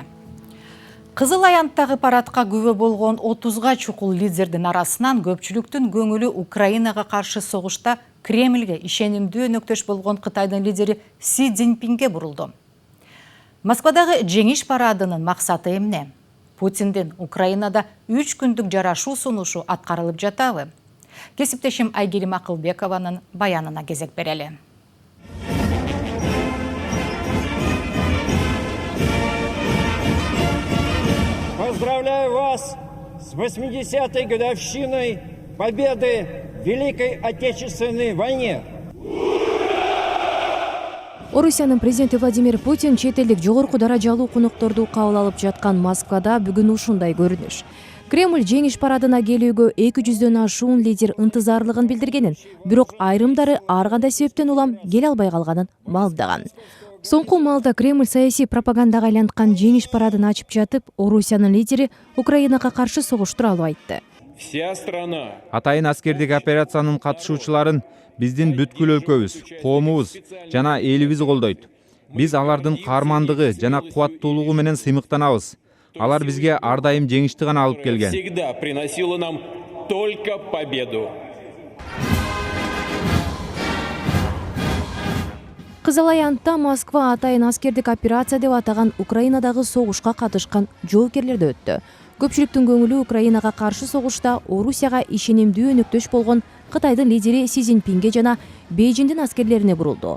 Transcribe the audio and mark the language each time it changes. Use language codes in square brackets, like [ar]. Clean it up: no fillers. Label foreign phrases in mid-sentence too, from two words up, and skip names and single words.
[ky] Кызыл аянттагы парадка күбө болгон 30га чукул лидердин арасынан көпчүлүктүн көңүлү Украинага каршы согушта Кремльге ишенимдүү өнөктөш болгон Кытайдын лидери Си Цзиньпинге бурулду. Москвадагы жеңиш парадынын максаты эмне? Путиндин Украинада 3 күндүк жарашуу сунушу аткарылып жатабы? Кесиптешим Айгерим Акылбекованын баянына кезек берели. [ru] Поздравляю вас с 80-й годовщиной победы в Великой Отечественной войне. [ky] Орусиянын президенти Владимир Путин чет элдик жогорку даражалуу конокторду кабыл алып жаткан Москвада бүгүн ушундай көрүнүш. Кремль жеңиш парадына келүүгө 200дөн ашуун лидер ынтызарлыгын билдиргенин, бирок айрымдары ар кандай себептен улам келе албай калганын маалдаган. Соңку маалда Кремль саясий пропагандага айланткан жеңиш парадын ачып жатып, Орусиянын лидери Украинага каршы согуш тууралуу айтты. [ru] Вся страна. [ky] Атайын аскердик операциянын катышуучуларын биздин бүткүл өлкөбүз, коомубуз жана элибиз колдойт. Биз алардын каармандыгы жана кубаттуулугу менен сыймыктанабыз. Алар бизге ар дайым жеңишти гана алып келген. [ru] Всегда приносила нам только победу. [ky] Кызыл аянтта Москва атайын аскердик операция деп атаган Украинадагы согушка катышкан жоокерлерде өттү. Көпчүлүктүн көңүлү Украинага каршы согушта Орусияга ишенимдүү өнөктөш болгон Кытайдын лидери Си Цзиньпинге жана Бейжиңдин аскерлерине бурулду.